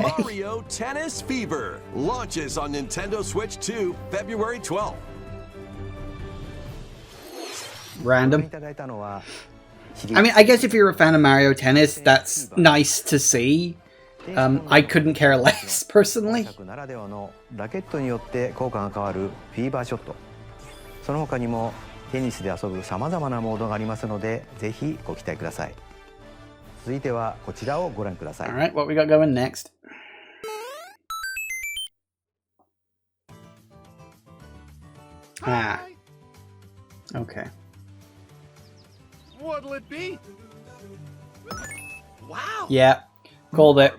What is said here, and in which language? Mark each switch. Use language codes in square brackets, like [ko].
[en] Mario Tennis Fever launches on Nintendo Switch 2 February 12th. [ja] ご覧い [en] Random. [ja] ただいたのは [en] I mean, I guess if you're a fan of Mario Tennis, that's nice to see. I couldn't care less, personally. [ja] 作ならではのラケットによって効果が変わるフィーバーショット、その他にもテニスで遊ぶさまざまなモードがありますのでぜひご期待ください。続いてはこちらをご覧ください。 [en] Alright, what we got going next? Ah. Okay. What'll it be? Wow! Yeah. Called it.